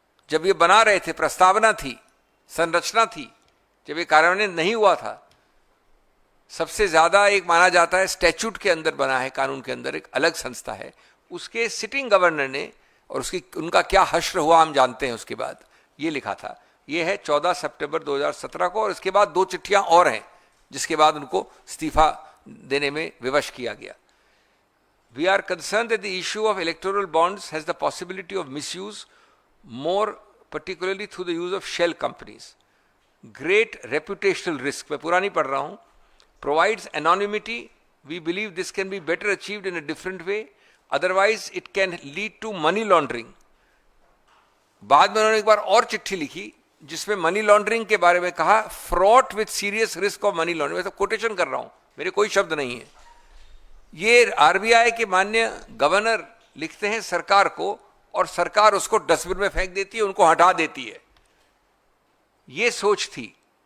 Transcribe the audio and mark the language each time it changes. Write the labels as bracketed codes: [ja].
[hi] जब ये बना रहे थे, प्रस्तावना थी, संरचना थी, जब ये कार्यान्वयन नहीं हुआ था, सबसे ज्यादा एक माना जाता है स्टैच्यूट के अंदर बना है, कानून के अंदर एक अलग संस्था है, उसके सिटिंग गवर्नर ने, और उनका क्या हश्र हुआ हम जानते हैं। उसके बाद ये लिखा था, ये है 14 सितंबर 2017 को, और इसके बाद 2 चिट्ठियां और हैं जिसके बाद उनको इस्तीफा देने में विवश किया गया। [en] We are concerned that the issue of electoral bonds has the possibility of misuse, more particularly through the use of shell companies. Great reputational risk, [hi] मैं पूरा नहीं पढ़ रहा हूं, [en] provides anonymity. We believe this can be better achieved in a different way. Otherwise, it can lead to money laundering. [hi] बाद में उन्होंने एक बार और चिट्ठी लिखी जिसमें मनी लॉन्ड्रिंग के बारे में कहा, [en] Fraught with serious risk of money laundering. [hi] मैं तो कोटेशन कर रहा हूं, मेरे कोई शब्द नहीं है। ये आरबीआई के माननीय गवर्नर लिखते हैं सरकार को, और सरकार उसको डस्टबिन में फेंक देती है, उनको हटा देती है। ये सोच थी।